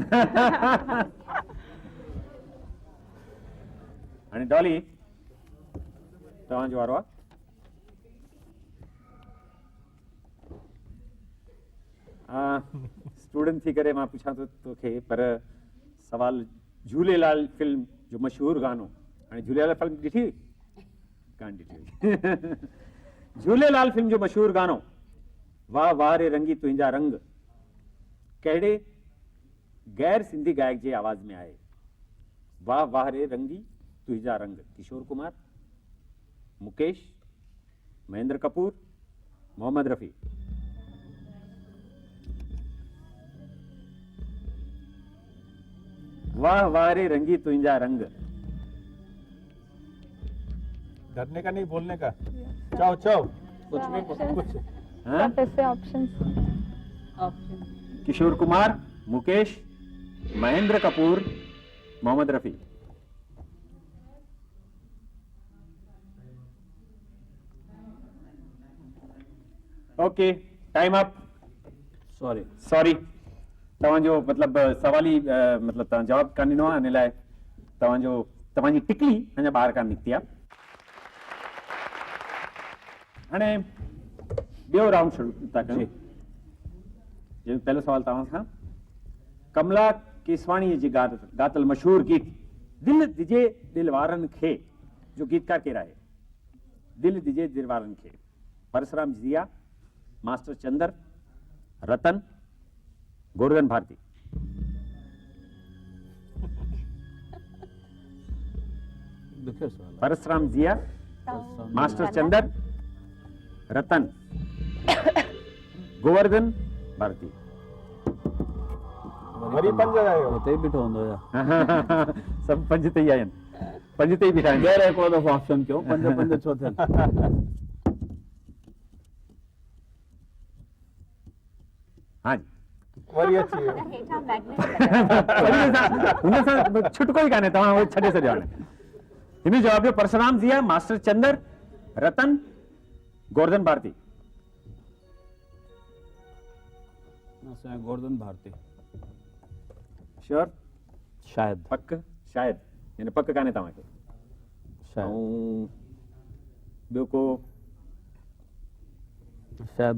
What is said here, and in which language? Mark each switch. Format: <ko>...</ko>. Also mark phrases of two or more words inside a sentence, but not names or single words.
<sd>हाणे डॉली तव्हांजो वारो आहे स्टूडेंट थी करे मां पुछां थो तोखे पर सवाल झूलेलाल फिल्म जो मशहूर गानो हाणे झूलेलाल फिल्म ॾिठी कान ॾिठी झूलेलाल फिल्म जो मशहूर गानो वाह वाह रे रंगी तुंहिंजा रंग कहिड़े गैर सिंधी गायक जे आवाज में आहे वाह वाह रे रंगी तुंहिंजा रंग किशोर कुमार मुकेश महेंद्र कपूर मोहम्मद रफी वाह वाह रे रंगी तुंहिंजा रंग</sd> <hi>डरने का नहीं बोलने का चाओ चाओ कुछ भी कुछ</hi> <sd>हाँ? ऑप्शन किशोर कुमार मुकेश महेंद्र कपूर मोहम्मद रफी</sd> <en>okay time up sorry</en> <sd>तव्हांजो मतिलबु सवाल ई मतिलबु तव्हां जवाबु कान ॾिनो आहे हिन लाइ तव्हांजी टिकली अञा ॿाहिरि कान निकिती आहे हाणे ॿियो राउंड शुरू था कयूं पहिलो सवाल तव्हां खां कमला केसवाणीअ जी गातल मशहूर गीत दिल दिजे दिल वारनि खे जो गीतकार केरु आहे दिल दिजे दिल वारनि खे परसराम जिया मास्टर चंदर रतन गोवर्धन भारती परसराम जिया मास्टर चंदर रतन गोवर्धन भारती वरी पंज आयो हिते बीठो हूंदो या सभु पंज ते ई आहिनि पंज ते ई बीठा आहिनि ॿीहर हिकिड़ो दफ़ो ऑप्शन कयो पंज पंज छो थियनि हाँ जी वरी अची वियो हुन सां छुटको ई कान्हे तव्हां उहो छॾे छॾियो हाणे हिन जवाब ॾियो परसराम जिया मास्टर चंदर रतन गोवर्धन भारती असांजो गोवर्धन भारती श्योर शायदि पक शायदि यानी पक कान्हे तव्हांखे शायदि ऐं ॿियो को शायदि</sd>